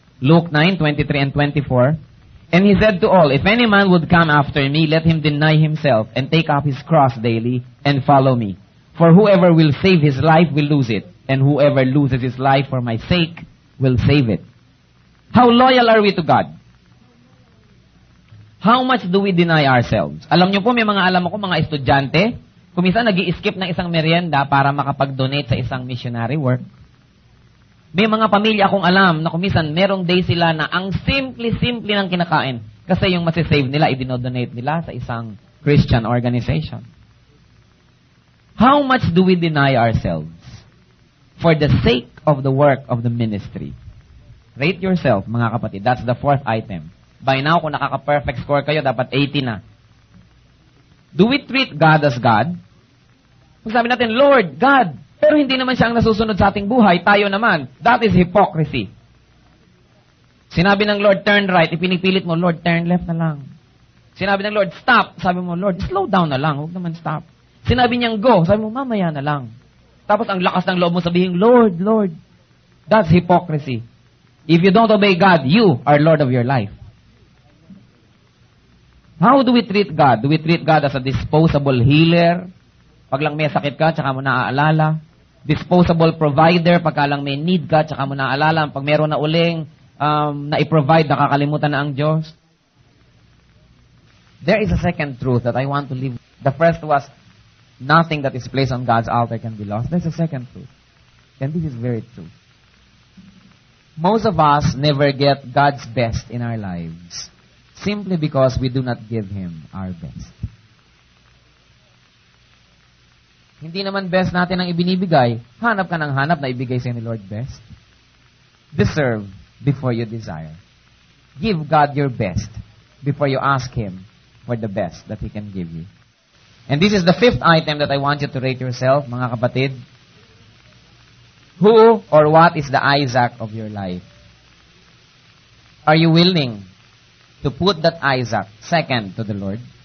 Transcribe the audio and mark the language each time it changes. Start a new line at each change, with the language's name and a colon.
English: Luke 9:23 and 24. And he said to all, if any man would come after me, let him deny himself and take up his cross daily and follow me. For whoever will save his life will lose it, and whoever loses his life for my sake will save it. How loyal are we to God? How much do we deny ourselves?
Filipino: Alam niyo po, may mga alam ako, mga estudyante, kung minsan nag-i-skip ng isang merienda para makapag-donate sa isang missionary work. May mga pamilya akong alam na kumisan merong day sila na ang simple-simple ng kinakain kasi yung masisave nila, idinodonate nila sa isang Christian organization.
English: How much do we deny ourselves for the sake of the work of the ministry? Rate yourself, mga kapatid. That's the fourth item. By now,
Filipino: kung nakaka-perfect score kayo, dapat 80 na.
English: Do we treat God as God?
Filipino: Kung sabi natin, Lord, God, pero hindi naman siya ang nasusunod sa ating buhay, tayo naman.
English: That is hypocrisy.
Filipino: Sinabi ng Lord,
English: turn right.
Filipino: Ipinipilit mo, Lord,
English: turn left
Filipino: na lang. Sinabi ng Lord, stop. Sabi mo, Lord,
English: slow down
Filipino: na lang. Huwag naman stop. Sinabi niyang go. Sabi mo, mamaya na lang. Tapos ang lakas ng loob mo sabihin, Lord, Lord.
English: That's hypocrisy. If you don't obey God, you are Lord of your life. How do we treat God? Do we treat God as a disposable healer?
Filipino: Pag lang may sakit ka, tsaka mo naaalala. Disposable provider, pagka lang may need ka, tsaka mo naaalala. Pag meron na uling na i-provide, nakakalimutan na ang Diyos.
English: There is a second truth that I want to leave. The first was, nothing that is placed on God's altar can be lost. There's a second truth. And this is very true. Most of us never get God's best in our lives simply because we do not give Him our best.
Filipino: Hindi naman best natin ang ibinibigay. Hanap ka ng hanap na ibigay sa'yo ni Lord best.
English: Deserve before you desire. Give God your best before you ask Him for the best that He can give you. And this is the fifth item that I want you to rate yourself, mga kapatid. Who or what is the Isaac of your life? Are you willing to put that Isaac second to the Lord?